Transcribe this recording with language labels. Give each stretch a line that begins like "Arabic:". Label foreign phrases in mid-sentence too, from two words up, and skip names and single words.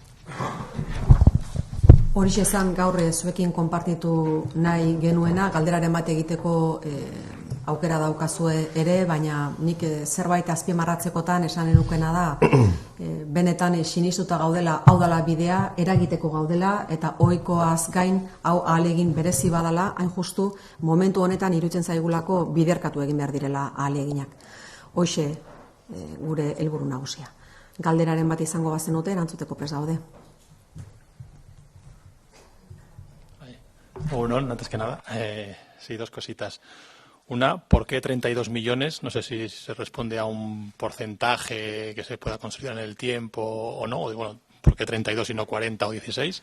Basque: Horixe zen gaur zuekin konpartitu nahi genuena, galderaren bat egiteko aukera daukazue ere, baina nik zerbait azpimarratzekotan esan enukena da, benetan sinistuta gaudela, hau dela bidea, eragiteko gaudela, eta ohikoaz gain, hau ahalegin berezi badala, hain justu, momentu honetan iruditzen zaigulako biderkatu egin behar direla ahaleginak. Hoxe gure helburu nagusia. Galderaren bat izango bazenute, erantzuteko prest gaude.
Spanish: Uno, antes que nada, sí, dos cositas. Una, ¿por qué 32 millones? No sé si se responde a un porcentaje que se pueda consolidar en el tiempo o no. O, bueno, ¿por qué 32 y no 40 o 16?